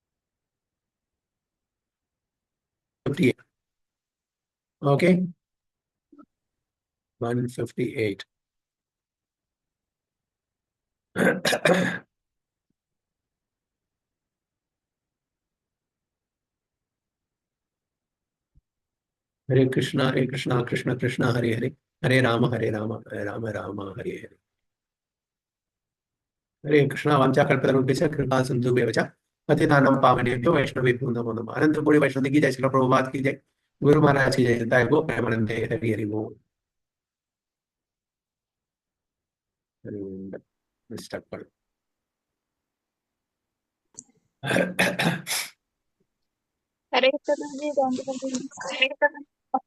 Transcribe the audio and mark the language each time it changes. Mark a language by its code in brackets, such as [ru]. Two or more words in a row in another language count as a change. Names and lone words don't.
[en] ഓക്കെ. 158. [sa] Hare Krishna, Krishna Krishna, Hare Hare, Hare Rama, Rama Rama, Hare Hare. हरे कृष्णा वाञ्छाकल्पतरुभ्यश्च कृपा सिन्धुभ्यश्च पतितानां पावनेभ्यो वैष्णवेभ्यो नमो नमः। [hi] अनंतपुरी वैष्णव की जय, श्रील प्रभुपाद की जय, गुरु महाराज की जय, जय गो प्रेमानंदे, हरि हरि बोल। स्टार्ट करो। हरे कृष्ण जी,